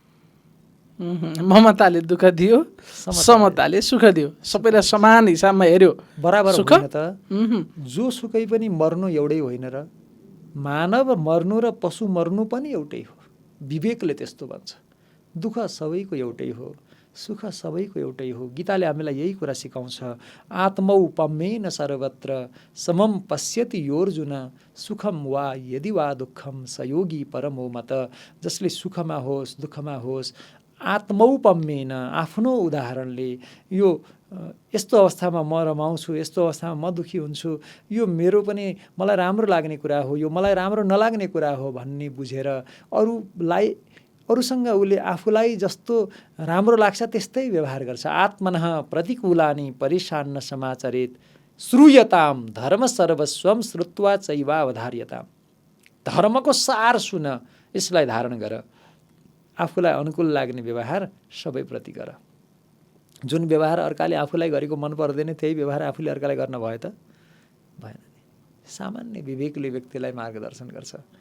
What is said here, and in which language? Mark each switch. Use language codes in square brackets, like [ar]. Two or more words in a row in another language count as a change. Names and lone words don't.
[ne] ममताले दुःख दियो, समताले सुख दियो, सबैलाई समान हिसाबमा हेर्यो, बराबर होइन त? जो सुकै पनि मर्नु एउटै होइन र? मानव मर्नु र पशु मर्नु पनि एउटै हो। विवेकले त्यस्तो भन्छ। दुःख सबैको एउटै हो, सुख सबैको एउटै हो। गीताले हामीलाई यही कुरा सिकाउँछ। [sa] आत्मौपम्येन सर्वत्र समम पश्यति योर्जुन सुखम वा यदि वा दुःखम स योगी परमो मत। [ne] जसले सुखमा होस् दुःखमा होस् आत्मौपम्येन, आफ्नो उदाहरणले, यो यस्तो अवस्थामा म रमाउँछु, यस्तो अवस्थामा म दुःखी हुन्छु, यो मेरो पनि मलाई राम्रो लाग्ने कुरा हो, यो मलाई राम्रो नलाग्ने कुरा हो भन्ने बुझेर अरूसँग उसले आफूलाई जस्तो राम्रो लाग्छ त्यस्तै व्यवहार गर्छ। [sa] आत्मनः प्रतिकूलानि परिशान्न समाचरित श्रूयताम धर्म सर्वस्वम श्रुत्वा चैवावधार्यताम। [ne] धर्मको सार सुन, यसलाई धारण गर, आफूलाई अनुकूल लाग्ने व्यवहार सबैप्रति गर। जुन व्यवहार अर्काले आफूलाई गरेको मन पर्दैन त्यही व्यवहार आफूले अर्कालाई गर्न भयो त भएन। सामान्य विवेकले व्यक्तिलाई मार्गदर्शन गर्छ।